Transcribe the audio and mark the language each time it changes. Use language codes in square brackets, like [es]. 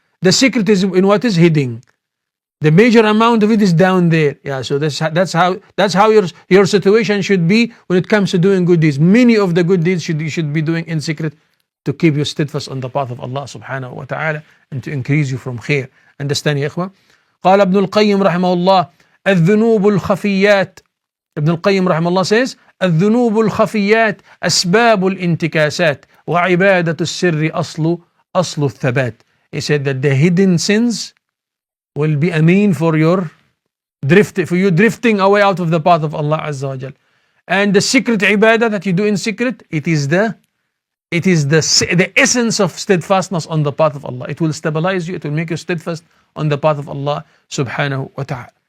[en] The secret is in what is hidden. The major amount of it is down there. Yeah, so that's how your situation should be when it comes to doing good deeds. Many of the good deeds you should be doing in secret to keep you steadfast on the path of Allah subhanahu wa ta'ala and to increase you from khair. Understand, ya ikhwan? [ar] قال ابن القيم رحمه الله الذنوب الخفيات. [en] Ibn al-Qayyim rahimahullah says, [ar] الذنوب الخفيات أسباب الانتكاسات وعبادة السر أصل الثبات. [en] He said that the hidden sins will be a mean for you drifting away out of the path of Allah Azza wa Jal. And the secret ibadah that you do in secret, it is the essence of steadfastness on the path of Allah. It will stabilize you, it will make you steadfast on the path of Allah subhanahu wa ta'ala.